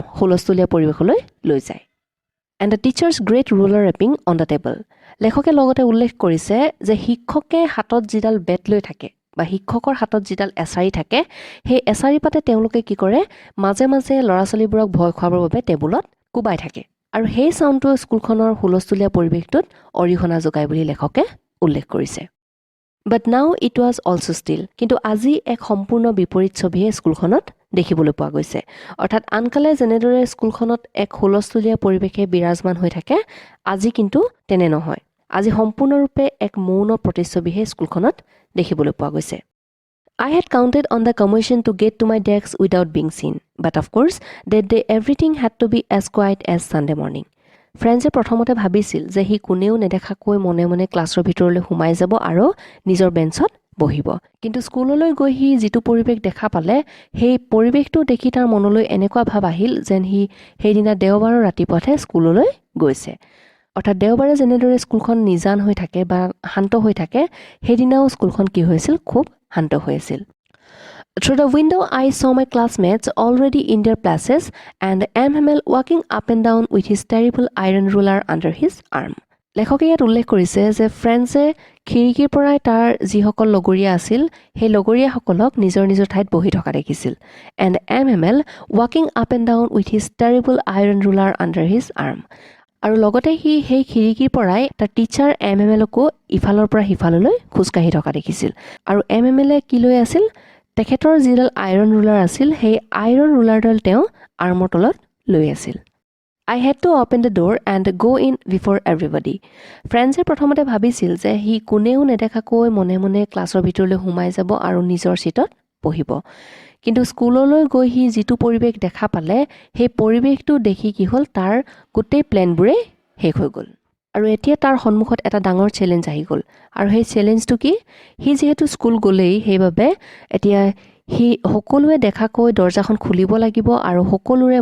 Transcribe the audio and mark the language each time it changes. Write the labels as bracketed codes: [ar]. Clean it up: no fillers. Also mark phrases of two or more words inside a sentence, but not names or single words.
[as] হুলস্থুলীয়া পৰিৱেশলৈ লৈ যায় [en] and the teacher's great ruler rapping on the table [as] লেখকে লগতে উল্লেখ কৰিছে যে শিক্ষকে হাতত যিডাল বেট লৈ থাকে বা শিক্ষকৰ হাতত যিডাল এছাৰি থাকে সেই এছাৰি পাতে তেওঁলোকে কি কৰে মাজে মাজে ল'ৰা ছোৱালীবোৰক ভয় খুৱাবৰ বাবে টেবুলত কোবাই থাকে আৰু সেই ছাউণ্ডটোৱে স্কুলখনৰ হুলস্থুলীয়া পৰিৱেশটোত অৰিহণা যোগায় বুলি লেখকে উল্লেখ কৰিছে [en] But now it was also still. [as] কিন্তু আজি এক সম্পূৰ্ণ বিপৰীত ছবিহে স্কুলখনত দেখিবলৈ পোৱা গৈছে অৰ্থাৎ আনকালে যেনেদৰে স্কুলখনত এক হুলস্থুলীয়া পৰিৱেশে বিৰাজমান হৈ থাকে আজি কিন্তু তেনে নহয় আজি সম্পূৰ্ণৰূপে এক মৌন প্ৰতিচ্ছবিহে স্কুলখনত দেখিবলৈ পোৱা গৈছে [en] I had counted on the commotion to get to my desk without being seen, but of course, that day everything had to be as quiet as Sunday morning. [as] ফ্ৰেঞ্চে প্ৰথমতে ভাবিছিল যে সি কোনেও নেদেখাকৈ মনে মনে ক্লাছৰ ভিতৰলৈ সোমাই যাব আৰু নিজৰ বেঞ্চত বহিব কিন্তু স্কুললৈ গৈ সি যিটো পৰিৱেশ দেখা পালে সেই পৰিৱেশটো দেখি তাৰ মনলৈ এনেকুৱা ভাৱ আহিল যেন সি সেইদিনা দেওবাৰৰ ৰাতিপুৱাতে স্কুললৈ গৈছে অৰ্থাৎ দেওবাৰে যেনেদৰে স্কুলখন নিজান হৈ থাকে বা শান্ত হৈ থাকে সেইদিনাও স্কুলখন কি হৈছিল খুব শান্ত হৈ আছিল [en] Through the window, I saw my classmates already in their places and MML walking up and down with his terrible iron ruler under his arm. [as] লেখকে ইয়াত উল্লেখ কৰিছে যে ফ্ৰেঞ্চে খিৰিকীৰ পৰাই তাৰ যিসকল লগৰীয়া আছিল সেই লগৰীয়াসকলক নিজৰ নিজৰ ঠাইত বহি থকা দেখিছিল [en] and MML walking up and down with his terrible iron ruler under his arm. [as] আৰু লগতে সি সেই খিৰিকীৰ পৰাই তাৰ টিচাৰ MMLকো ইফালৰ পৰা সিফাললৈ খোজকাঢ়ি থকা দেখিছিল আৰু MMLে কি লৈ আছিল তেখেতৰ যিডাল [en] iron ruler [as] আছিল সেই আইৰণ ৰুলাৰডাল তেওঁ আৰ্মৰ তলত লৈ আছিল [en] I had to open the door and go in before everybody. [as] ফ্ৰেন্সে প্ৰথমতে ভাবিছিল যে সি কোনেও নেদেখাকৈ মনে মনে ক্লাছৰ ভিতৰলৈ সোমাই যাব আৰু নিজৰ সিটত বহিব কিন্তু স্কুললৈ গৈ সি যিটো পৰিৱেশ দেখা পালে সেই পৰিৱেশটো দেখি কি হ'ল তাৰ গোটেই প্লেনবোৰে শেষ হৈ গ'ল আৰু এতিয়া তাৰ সন্মুখত এটা ডাঙৰ চ্যালেঞ্জ আহি গ'ল আৰু সেই চ্যালেঞ্জটো কি সি যেহেতু স্কুল গ'লেই সেইবাবে এতিয়া সি সকলোৱে দেখাকৈ দৰ্জাখন খুলিব লাগিব আৰু সকলোৰে